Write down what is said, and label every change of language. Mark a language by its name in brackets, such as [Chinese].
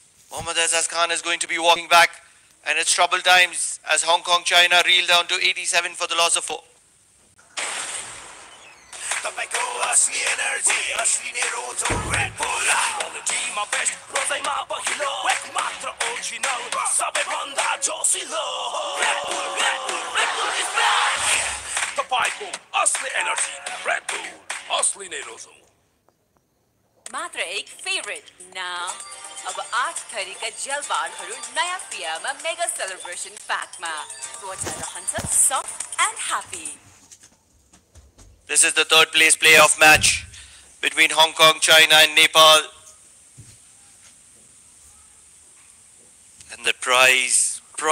[English] Mohammad Azaz Khan is going to be walking back, and it's trouble times as Hong Kong China reel down to 87 for the loss of 4. [Nepali] तपाईको असली energy असली नै रोजो red bull क्वालिटीमा best रोजैमा पहिलो एक मात्र original सबैभन्दा जोसिलो red bull is back तपाईको असली एनर्जी रेड बुल असली नै रोजो मात्र एक फेभरेट नाउ अब 8 थरीका जेलबारहरू नयाँ पियामा मेगा सेलिब्रेसन प्याकमा त्वचा रहन्छ soft and happy. [English] This is the third place playoff match between Hong Kong, China and Nepal. And the prize.